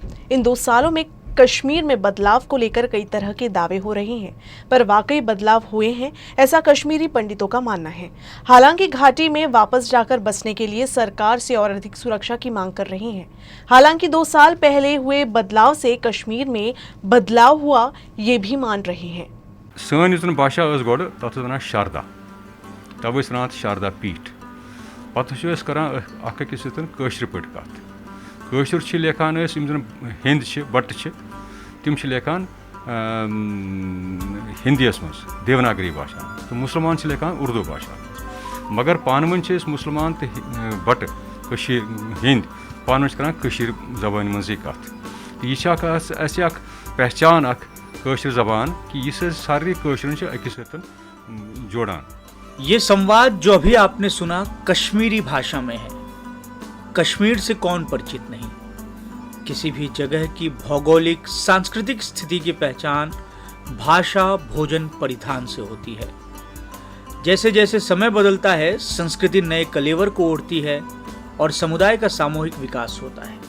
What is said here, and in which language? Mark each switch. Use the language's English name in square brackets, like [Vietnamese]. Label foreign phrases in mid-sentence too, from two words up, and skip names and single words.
[Hindi] इन 2 सालों में कश्मीर में बदलाव को लेकर कई तरह के दावे हो रहे हैं, पर वाकई बदलाव हुए हैं, ऐसा कश्मीरी पंडितों का मानना है। हालांकि घाटी में वापस जाकर बसने के लिए सरकार से और अधिक सुरक्षा की मांग कर रहे हैं। हालांकि 2 साल पहले हुए बदलाव से कश्मीर में बदलाव हुआ, ये भी मान रहे हैं। [Kashmiri] सन युतन भाषा गोड़ तथ वन शारदा, तब शारदा पीठ पे करान अकिस सर पे कत लेखान हिंद बट तिम लेखान हिंदीस मज देवनागरी भाषा तो मुसलमान लेखान उर्दू भाषा मगर पान वन मुसलमान तो बट हिंद पान वन करान जबान मज कत यह पहचान कशर जबान कि यह सारे कशर अकिस जोड़ान। [Hindi] ये संवाद जो अभी आपने सुना कश्मीरी भाषा में है। कश्मीर से कौन परिचित नहीं। किसी भी जगह की भौगोलिक सांस्कृतिक स्थिति की पहचान भाषा, भोजन, परिधान से होती है। जैसे जैसे समय बदलता है, संस्कृति नए कलेवर को ओढ़ती है और समुदाय का सामूहिक विकास होता है।